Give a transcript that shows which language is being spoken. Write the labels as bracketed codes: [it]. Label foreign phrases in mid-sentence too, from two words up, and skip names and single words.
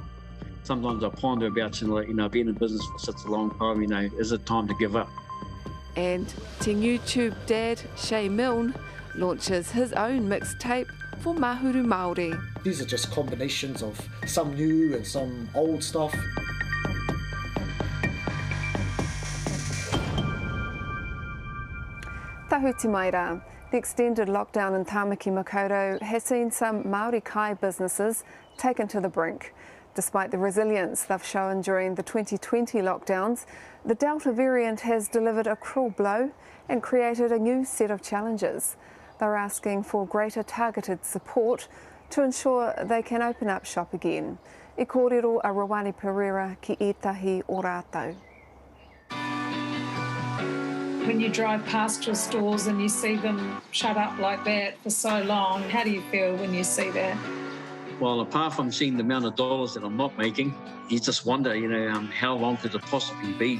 [en] Sometimes I ponder about, being in business for such a long time, is it time to give up? And Te Newshub dad, Shay Milne, launches his own mixtape for Mahuru Māori. These are just combinations of some new and some old stuff. [mi] Tahuti mai rā. [en] The extended lockdown in Tāmaki Makaurau has seen some Māori kai businesses taken to the brink. Despite the resilience they've shown during the 2020 lockdowns, the Delta variant has delivered a cruel blow and created a new set of challenges. They're asking for greater targeted support to ensure they can open up shop again. [mi] E kōrero a Rawani Pereira ki ētahi o rātou. [en] When you drive past your stores and you see them shut up like that for so long, how do you feel when you see that? Well, apart from seeing the amount of dollars that I'm not making, you just wonder, how long could it possibly be?